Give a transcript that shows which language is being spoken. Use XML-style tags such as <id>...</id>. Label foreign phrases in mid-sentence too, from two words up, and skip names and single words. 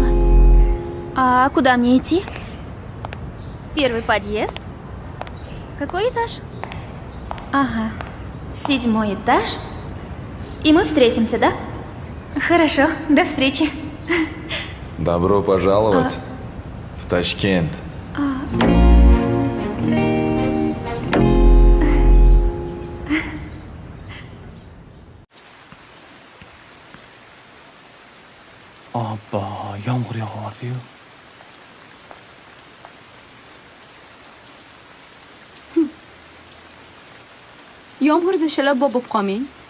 <ru>А куда мне идти? Первый подъезд? Какой этаж? Ага, 7-й этаж. И мы встретимся, да? Хорошо, до встречи. Добро пожаловать в Ташкент.</ru> <uz>Obbo, yomg'ir yog'yapti-yu. Yomg'irda shalabbo bo'lib qolmang.</uz>